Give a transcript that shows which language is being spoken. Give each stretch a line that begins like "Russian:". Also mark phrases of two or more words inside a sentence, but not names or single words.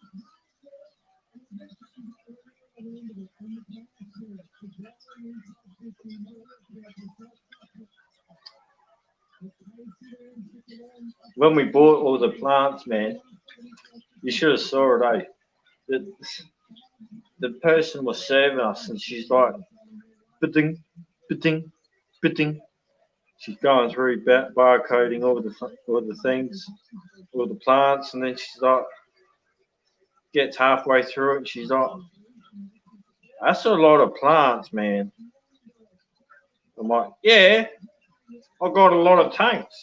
English: When we bought all the plants, man, you should have saw it, eh? The person was serving us, and she's like, ba-ding, ba-ding, ba-ding. She's going through barcoding all the things, all the plants, and then she's like, gets halfway through it, and she's like, that's a lot of plants, man. I'm like, yeah, I got a lot of tanks.